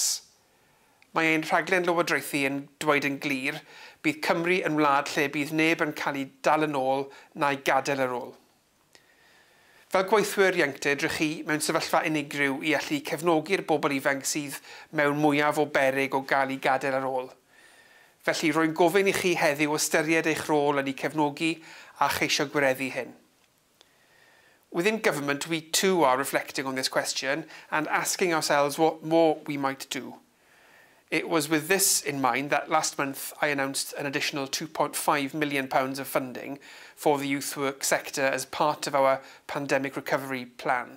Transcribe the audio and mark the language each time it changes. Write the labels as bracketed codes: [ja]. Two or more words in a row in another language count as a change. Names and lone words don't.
[cy] Mae ein rhaglen lywodraethu yn dweud yn glir bydd Cymru yn wlad lle bydd neb yn cael ei dal yn ôl na'i gadael ar ôl. Fel gweithwyr ieuenctid, rydych chi mewn sefyllfa unigryw i allu cefnogi'r bobl ifanc sydd mewn mwyaf o beryg o gael ei gadael ar ôl. Felly rwy'n gofyn i chi heddiw ystyried eich rôl yn ei cefnogi a cheisio gwireddu hyn. [en] Within government, we too are reflecting on this question and asking ourselves what more we might do. It was with this in mind that last month I announced an additional £2.5 million of funding for the youth work sector as part of our pandemic recovery plan.